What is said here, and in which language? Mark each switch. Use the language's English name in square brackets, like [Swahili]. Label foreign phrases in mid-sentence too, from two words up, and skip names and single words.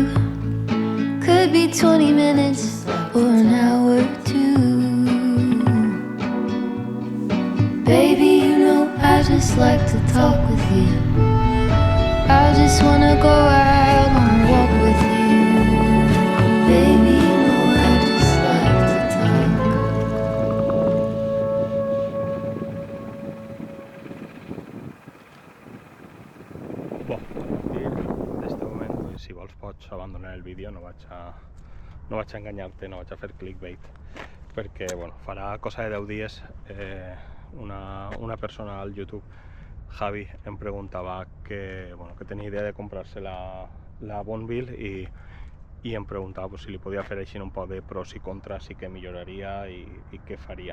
[English] Could be 20 minutes or an hour or two. Baby, you know I just like to talk with you. I just wanna go out on a walk with you. Baby, you know I just like to talk. [Catalan] D'este moment, si vols pots abandonar el vídeo, no vaig a enganyar-te, no vaig a fer clickbait, perquè farà cosa de 10 dies una persona al YouTube, Javi, em preguntava que tenia idea de comprar-se la Bonville i em preguntava si li podia fer així un poc de pros i contras i què milloraria i què faria.